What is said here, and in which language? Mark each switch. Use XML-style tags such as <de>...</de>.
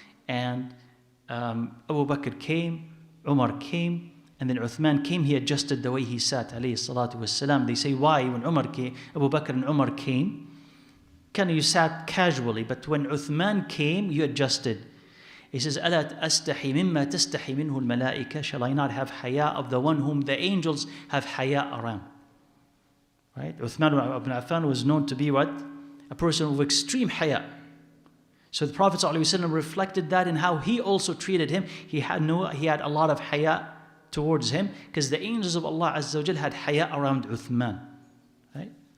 <en>And Abu Bakr came, Umar came, and then Uthman came, he adjusted the way he sat, alayhi salatu wassalam. They say, why? When Umar came, Abu Bakr and Umar came, you sat casually, but when Uthman came, you adjusted. He says,</en> <ar>أَلَا أَسْتَحِي مِمَّا تَسْتَحِي مِنْهُ الْمَلَائِكَةِ.</ar> <en>Shall I not have haya of the one whom the angels have haya around? Right? Uthman ibn Affan was known to be what? A person of extreme haya. So the Prophet ﷺ reflected that in how he also treated him. He had a lot of haya towards him, because the angels of Allah Azza wa Jal had haya around Uthman. Right?</en>